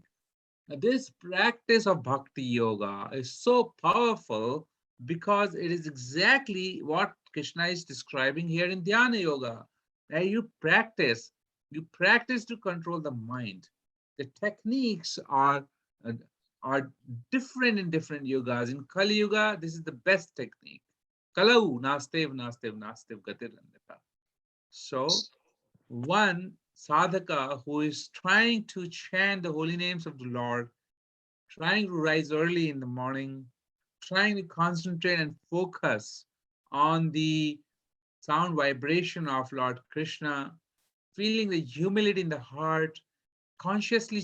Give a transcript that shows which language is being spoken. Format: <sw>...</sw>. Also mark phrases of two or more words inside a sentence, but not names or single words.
<en>Now, this practice of</en> <sa>bhakti yoga</sa> <en>is so powerful because it is exactly what Krishna is describing here in</en> <sa>dhyana yoga.</sa> <en>That you practice to control the mind. The techniques uh, are different in different yogas. In Kali Yuga, this is the best technique.</en> <sa>Kalau nastev nastev nastev gatirandita.</sa> <en>So one sadhaka who is trying to chant the holy names of the Lord, trying to rise early in the morning, trying to concentrate and focus on the sound vibration of Lord Krishna, feeling the humility in the heart, consciously</en>